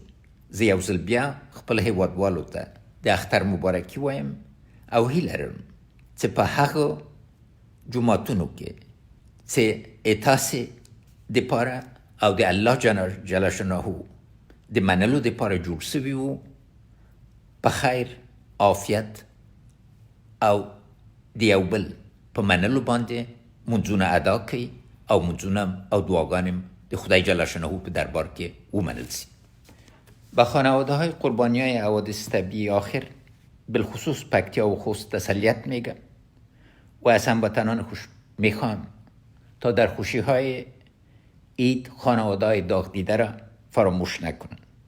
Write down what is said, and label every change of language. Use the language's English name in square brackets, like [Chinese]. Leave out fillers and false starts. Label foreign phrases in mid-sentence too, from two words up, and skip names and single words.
[Pashto] زه یو ځل بیا خپل هیوادوالو ته د اختر مبارکي وایم او هیله لرم چې په هغه جوماتونو کې چې تاسې دپاره او د الله جل شانه د منلو دپاره جوړ سوي وو، په خیر، عافیت او د یو بل په منلو باندې منځونه ادا کوي او منځونه او دعاګانې د خدای جل شانه په دربار کې ومنل سي. [Persian] به خانواده های قربانی های حوادث طبیعی آخر بالخصوص پکتیا و خوست تسلیت میگم و از هموطنان خوش میخوام تا در خوشی های عید خانواده های داغ دیده را فراموش نکنند.